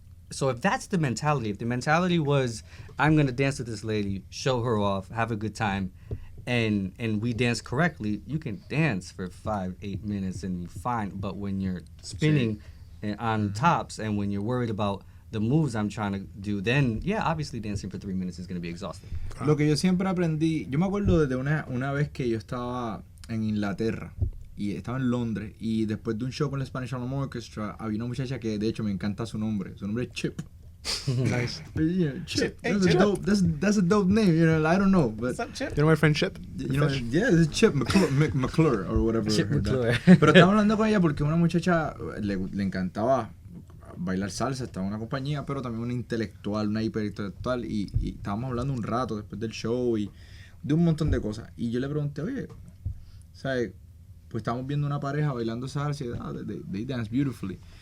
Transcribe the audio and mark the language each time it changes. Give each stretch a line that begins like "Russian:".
English: So if that's the mentality, if the mentality was, I'm gonna dance with this lady, show her off, have a good time, and we dance correctly, you can dance for 5-8 minutes and be fine. But when you're spinning on tops and when you're worried about the moves I'm trying to do, then yeah, obviously dancing for 3 minutes is gonna be exhausting.
Spanish: Lo que yo siempre aprendí, yo me acuerdo de una vez que yo estaba en Inglaterra y estaba en Londres y después de un show con la Spanish Harlem Orchestra había una muchacha que de hecho me encanta su nombre es Chip.
English: Nice. Yeah, Chip. Hey, That's, Chip. A dope, that's a dope name, you know. I don't know, but What's up, Chip? You know my friend Chip? you know, yeah, it's Chip McClure or whatever. Chip her- McClure.
Spanish: Pero estaba hablando con ella porque una muchacha le encantaba bailar salsa, estaba en una compañía, pero también una intelectual, una hiperintelectual, y estábamos hablando un rato después del show y de un montón de cosas. Y yo le pregunté, oye, ¿sabes? Pues estábamos viendo una pareja bailando salsa y
English: they dance beautifully.